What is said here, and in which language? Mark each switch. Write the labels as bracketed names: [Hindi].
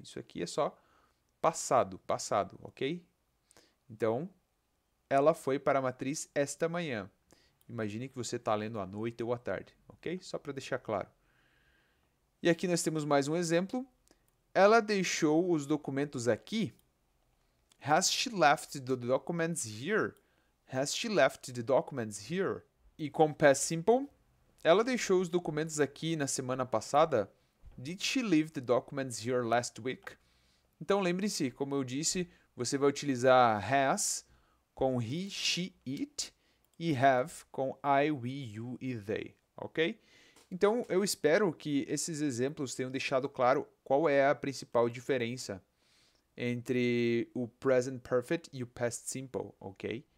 [Portuguese] Isso aqui é só passado, ok? Então, ela foi para a matriz esta manhã. Imagine que você está lendo à noite ou à tarde, ok? Só para deixar claro. E aqui nós temos mais um exemplo. Ela deixou os documentos aqui. [English] Has she left the documents here? Has she left the documents here? [Portuguese] E com past simple, ela deixou os documentos aqui na semana passada. [English] Did she leave the documents here last week? [Portuguese] Então lembre-se, como eu disse, você vai utilizar has com [English] he, she, it [Portuguese] e have com I, we, you e they, ok? Então eu espero que esses exemplos tenham deixado claro qual é a principal diferença entre o present perfect e o past simple, ok?